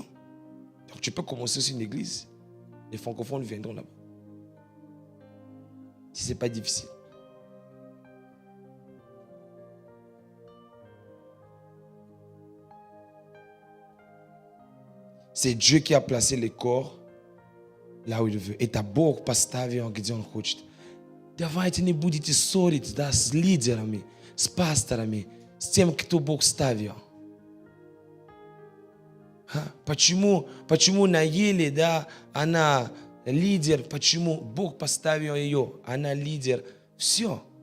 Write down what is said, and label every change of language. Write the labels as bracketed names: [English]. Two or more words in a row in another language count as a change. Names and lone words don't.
[French] Donc tu peux commencer aussi une église. Les francophones viendront là-bas. Si ce n'est pas difficile. C'est Dieu qui a placé les corps là où il veut. [Russian] Et ta Bog поставил, где он хочет. Давайте не будете ссориться, да, с лидерами, с пасторами, с тем, кто Бог ставил. Почему Наили, да, она лидер, почему Бог поставил ее, она лидер, все.